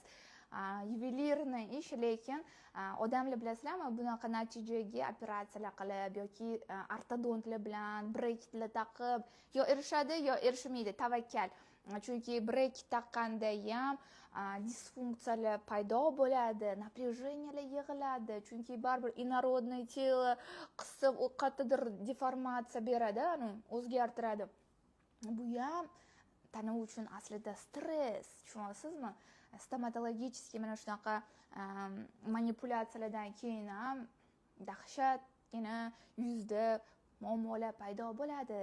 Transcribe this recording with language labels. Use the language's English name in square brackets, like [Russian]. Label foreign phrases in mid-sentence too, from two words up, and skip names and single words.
[Uzbek] Yuvelirniy ish, lekin odamlar bilasizlarmi, bunaqa natijaga operatsiyalar qilib yoki ortodontlar bilan breketlar taqib yo erishadi yo erishmaydi, tavakkal. Chunki breket taqqanda ham disfunksiyalar paydo bo'ladi, напряжениялар yig'iladi. Chunki baribir [Russian] инородное тело [Uzbek] qisib qattiqdir deformatsiya beradi, o'zgartiradi. Bu ham tana uchun aslida stress, tushunyapsizmi? Stomatologический mana shunaqa manipulyatsiyalardan keyin ham dahshatgina yuzda muammolar paydo bo'ladi.